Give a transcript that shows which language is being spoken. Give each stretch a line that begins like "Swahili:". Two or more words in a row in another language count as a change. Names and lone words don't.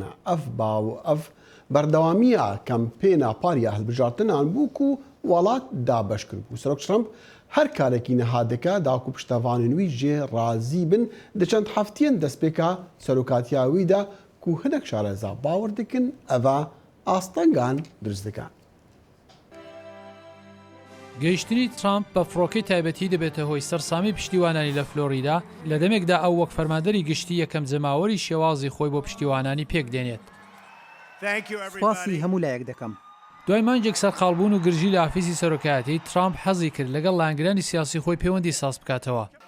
Kurdish: Ev berdewamiya kampêna pariya hilbijartinan bû ku welat dabeş kiribû. Serok Trump her karekî niha dike da ku piştevanên wî jê razî bin di çend heftiyên destpêka serokatiya wî de ku hinek şareza bawer dikin ev astengan diriz dikin.
Central Kurdish: گەیشتنی ترامپ بە فڕۆکەی تایبەتی دەبێتە هۆی سەرسامی پشتیوانانی لە فلۆریدا لە دەمێکدا ئەو وەک فەرماندەری گشتی یەکەم جەماوەری شێوازی خۆی بۆ پشتیوانانی پێک دێنێت. سپاسی هەموو لایەک دەکەم. دوای مانجێک سەرقاڵبوون و گرژی لە ئافیسی سەرۆکایەتی ترامپ حەزی کرد لەگەڵ لانگرانی سیاسی خۆی پەیوەندی ساز بکاتەوە.